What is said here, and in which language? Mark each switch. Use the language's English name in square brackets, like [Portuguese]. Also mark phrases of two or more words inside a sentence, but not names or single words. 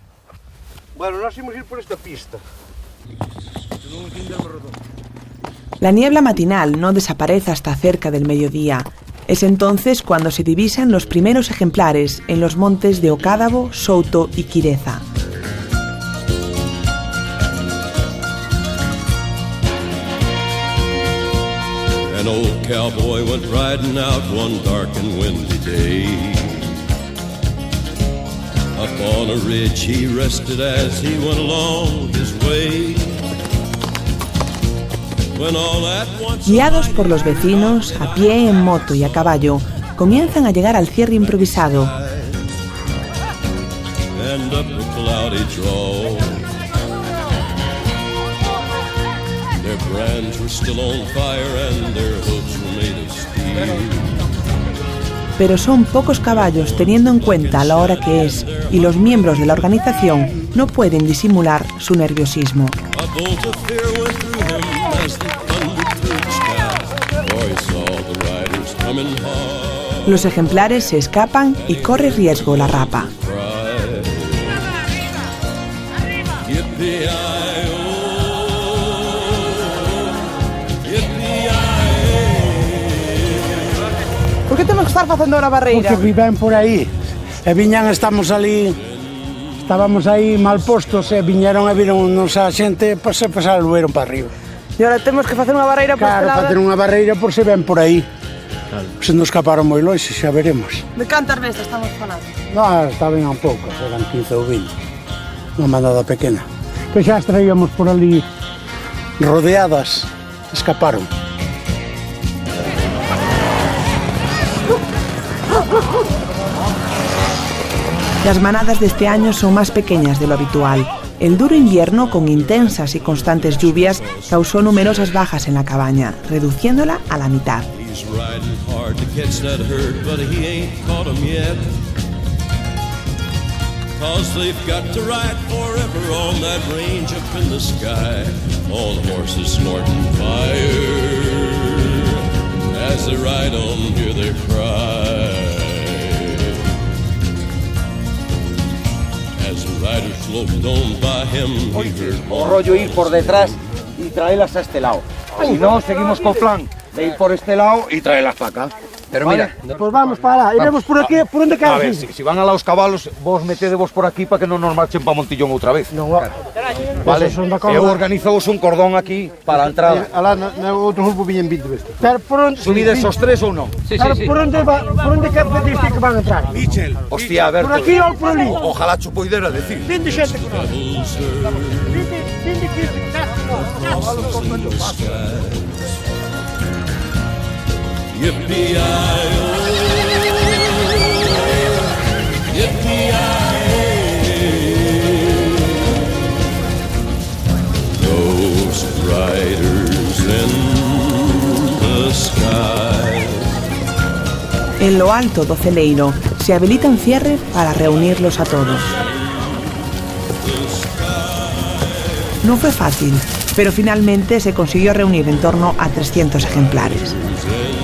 [Spanish] Bueno, nos íbamos a ir por esta pista. La niebla matinal no desaparece hasta cerca del mediodía. Es entonces cuando se divisan los primeros ejemplares en los montes de Ocádavo, Souto y Quireza. [English] An old cowboy went riding out one dark and windy day. Up on a ridge he rested as he went along his way. [Spanish] Guiados por los vecinos, a pie, en moto y a caballo, comienzan a llegar al cierre improvisado. Pero son pocos caballos teniendo en cuenta la hora que es, y los miembros de la organización no pueden disimular su nerviosismo. Los ejemplares se escapan y corre riesgo la rapa. [Galician] Por que temos que estar facendo a barreira? Porque viven por aí. E viñan, estábamos aí mal postos e viñeron e viron a xente, se lueron para arriba. E ahora temos que facer unha barreira por este lado? Claro, facer unha barreira por se ven por aí. Claro. Se nos escaparon moi longe, xa veremos. De cantas veces estamos falando? Non, estaban un pouco, eran 15 ou 20. Unha manada pequena. Que xa as traíamos por ali rodeadas, escaparon. [Spanish] Las manadas de este año son más pequeñas de lo habitual. El duro invierno, con intensas y constantes lluvias, causó numerosas bajas en la cabaña, reduciéndola a la mitad. [English] Cause they've got to ride forever on that range up in the sky. All the horses snorting fire as they ride on, hear their cry. As the rider sloped on by him, he heard [Galician] O rollo [Spanish] ir por detrás y traerlas a este lado. Si no, seguimos con plan de ir por este lado y traerlas para acá. Pero mira, [Galician] Pues vamos para lá, iremos por aquí, por onde a quedas. ver, [Spanish] si van a los [Galician] cabalos, vos metedevos por aquí para que non nos marchen para Montillón outra vez. Non, Vale, son da eu corda. organizamos un cordón aquí para a entrada. Alá, no outro grupo viñen 20 veces. Pero por onde... Subides os tres ou non? Pero por onde que diste que van a entrar? Michel, hostia, Berto. Por aquí ou por ali? Ojalá cho poidera decir. Vinde xente con nós. Vinde que [English] Yippee-i-oh, yippee-i-oh. Ghost riders in the sky. [Spanish] En lo alto [Galician] do celeiro [Spanish] se habilita un cierre para reunirlos a todos. No fue fácil, pero finalmente se consiguió reunir en torno a 300 ejemplares.